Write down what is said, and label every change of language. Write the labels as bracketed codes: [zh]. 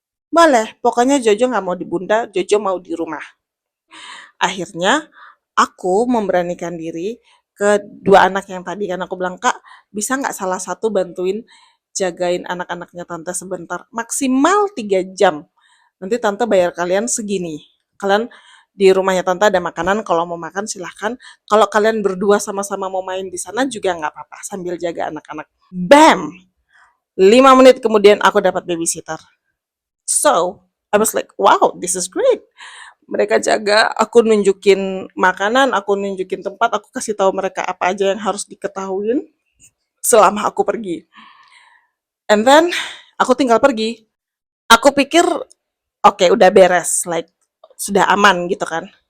[id] Boleh, pokoknya Jojo nggak mau di Bunda, Jojo mau di rumah. Akhirnya aku memberanikan diri ke dua anak yang tadi kan aku bilang, Kak, bisa nggak salah satu bantuin jagain anak-anaknya tante sebentar, maksimal 3 jam. Nanti tante bayar kalian segini. Kalian di rumahnya tante ada makanan, kalau mau makan silahkan. Kalau kalian berdua sama-sama mau main di sana juga nggak apa-apa sambil jaga anak-anak. Bam! 5 menit kemudian aku dapat babysitter. [en] So, I was like, wow, this is great. [id] Mereka jaga, aku nunjukin makanan, aku nunjukin tempat, aku kasih tahu mereka apa aja yang harus diketahuin selama aku pergi. [en] And then [id] aku tinggal pergi. Aku pikir oke, udah beres, like sudah aman gitu kan.